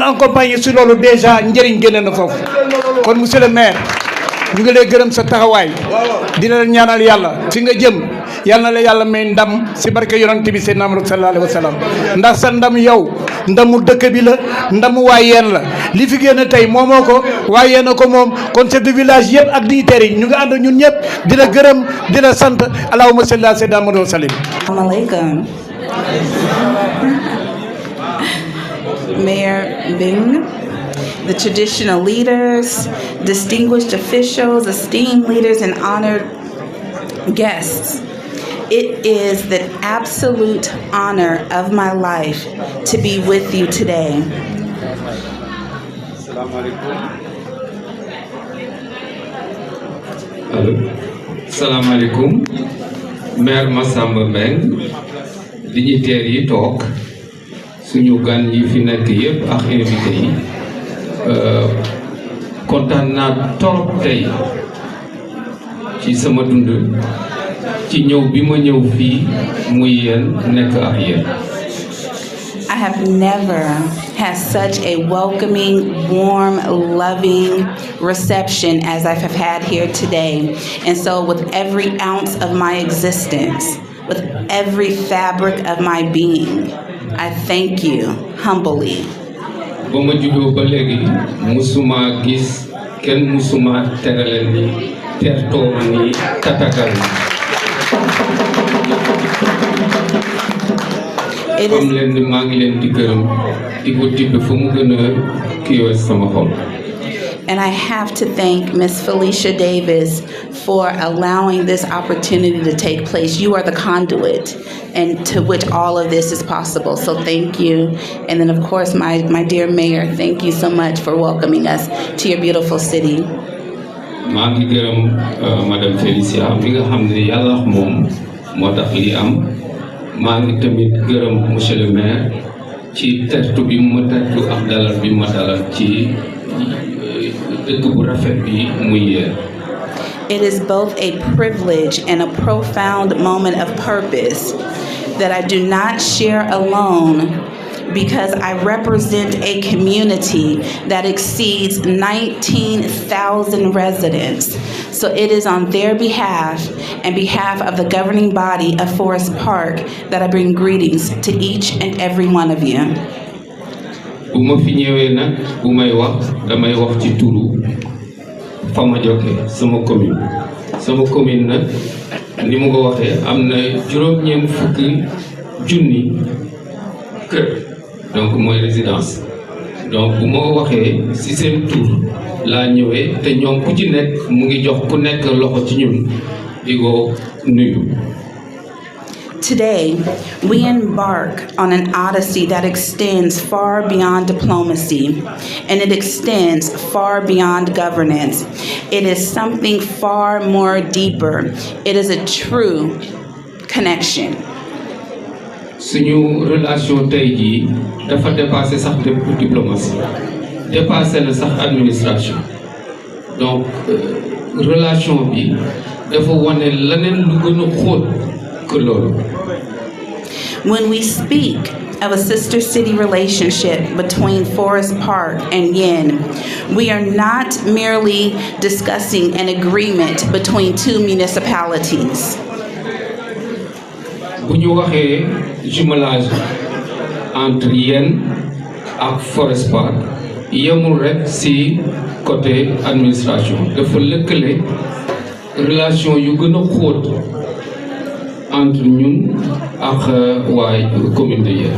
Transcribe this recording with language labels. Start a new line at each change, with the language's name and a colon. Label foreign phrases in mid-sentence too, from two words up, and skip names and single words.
Wolof: accompagner si loolu déjà njëriñ génne na foofu kon
French: monsieur le maire
Wolof: ñu ngi lay gërëm sa taxawaay dina leen ñaanal yàlla fi nga jëm yal na la yàlla may ndam si barke yonent bi Seydina Muhammad
Arabic: صلى الله عليه وسلم
Wolof: ndax sa ndam yow ndamu dëkk bi la ndamu waa Yéne la li fi génn tey moomoo ko waa Yéne ko moom kon
French: chef de village
Wolof: yëpp ak dignitaires yi ñu ngi ànd ñun ñëpp dina gërëm dina sant
Arabic: اللهم صل على سيدنا محمد وسلم. السلام عليكم.
English: Mayor Bing, the traditional leaders, distinguished officials, esteemed leaders, and honored guests. It is the absolute honor of my life to be with you today. Allô.
Wolof: Salaamaaleykum. Maire Massamba Mbeng, dignitaires yi toog suñu gan yi fi nekk yëpp ak invité yi kontaan naa torop tey ci sama dund ci ñëw bi ma ñëw fii muy Yéne nekk ak yéen.
English: I have never had such a welcoming, warm, loving reception as I have had here today. And so with every ounce of my existence, with every fabric of my being, I thank you humbly.
Wolof: ba ma juddoo ba léegi musuma gis kenn musuma terale ni tertoo ni tatagal am leen ni maa ngi leen di gërëm di ko tibb fu mu gën a kiiwee sama xol.
English: And I have to thank Miss Felicia Davis for allowing this opportunity to take place. You are the conduit and to which all of this is possible. So thank you. And then of course, my dear mayor, thank you so much for welcoming us to your beautiful city.
Wolof: maa ngi gërëm madame Felicia mi nga xam ne yàlla moom moo tax li am maa ngi tamit gërëm
French: monsieur le maire
Wolof: ci tertu bi mu tertu ak dalal bi ma dalal ci dëkk bu rafet bi muy Yéne.
English: It is both a privilege and a profound moment of purpose that I do not share alone because I represent a community that exceeds 19,000 residents. So it is on their behalf and behalf of the governing body of Forest Park that I bring greetings to each and every one of you.
Wolof: bu ma fi ñëwee nag bu may wax damay wax ci turu fa ma jokkee sama commune nag ni mu ko waxee am na juróom-ñeent fukki junni kër donc mooy résidence donc bu ma waxee ci seen tur laa ñëwee te ñoom ku ci nekk mu ngi jox ku nekk loxo ci ñun di ko nuyu.
English: Today, we embark on an odyssey that extends far beyond diplomacy, and it extends far beyond governance. It is something far more deeper. It is a true connection.
Wolof: Suñu relation tey jii dafa dépassé sax diplomatie dépassé na sax administration donc relation bi dafa wane leneen lu gën a xóot que loolu.
English: When we speak of a sister city relationship between Forest Park and Yéne, we are not merely discussing an agreement between two municipalities.
Wolof: bu ñu waxee jumelage entre Yéne ak Forest Park yemul rek ci
French: côté administration
Wolof: dafa lëkkale relation yu gën a xóot entre ñun ak waa
French: commune de
Wolof: Yéne.